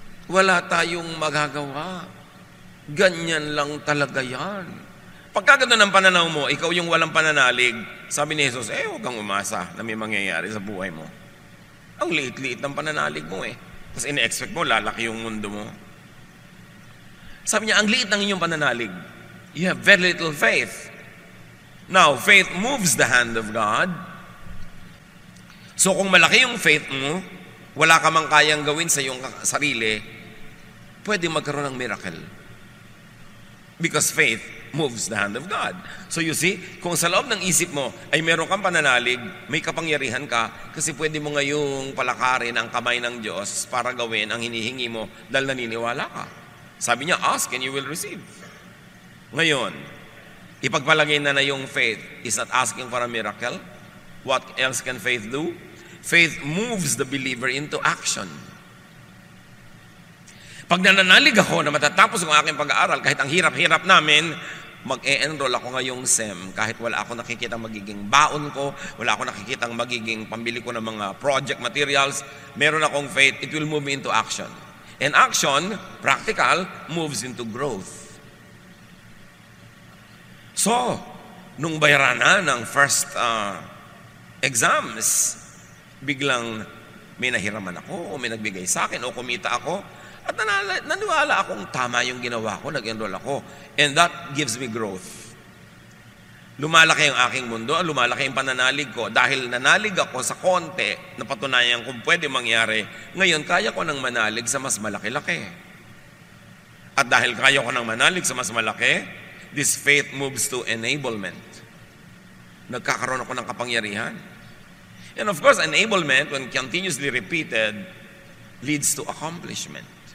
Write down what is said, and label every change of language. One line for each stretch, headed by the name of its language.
Filipino: Wala tayong magagawa. Ganyan lang talaga yan. Pagka gano'n ang pananaw mo, ikaw yung walang pananalig, sabi ni Jesus, huwag kang umasa na may mangyayari sa buhay mo. Ang liit-liit ng pananalig mo Tapos ine-expect mo, lalaki yung mundo mo. Sabi niya, ang liit ng inyong pananalig.
English: You have very little faith. Now, faith moves the hand of God.
Filipino: So kung malaki yung faith mo, wala ka mang kayang gawin sa iyong sarili, pwede magkaroon ng miracle.
English: Because faith moves the hand of God. So you see,
Filipino: kung sa loob ng isip mo ay meron kang pananalig, may kapangyarihan ka, kasi pwede mo ngayong palakarin ang kamay ng Diyos para gawin ang hinihingi mo dahil naniniwala ka. Sabi niya,
English: ask and you will receive.
Filipino: Ngayon, ipagpalagay na yung
English: faith is not asking for a miracle. What else can faith do? Faith moves the believer into action.
Filipino: Pag nananalig ako na matatapos ang aking pag-aaral, kahit ang hirap-hirap namin, mag-e-enroll ako ngayong SEM kahit wala ako nakikita magiging baon ko, wala ako nakikita magiging pambili ko ng mga project materials, meron akong faith,
English: it will move me into action. And action, practical, moves into growth.
Filipino: So, nung bayaran na ng first exams, biglang may nahiraman ako o may nagbigay sa akin o kumita ako at naniwala akong tama yung ginawa ko, nag-enroll ako.
English: And that gives me growth.
Filipino: Lumalaki ang aking mundo, lumalaki ang pananalig ko. Dahil nanalig ako sa konti, napatunayan kung pwede mangyari, ngayon kaya ko nang manalig sa mas malaki-laki. At dahil kaya ko nang manalig sa mas malaki,
English: this faith moves to enablement.
Filipino: Nagkakaroon ako ng kapangyarihan.
English: And of course, enablement, when continuously repeated, leads to accomplishment.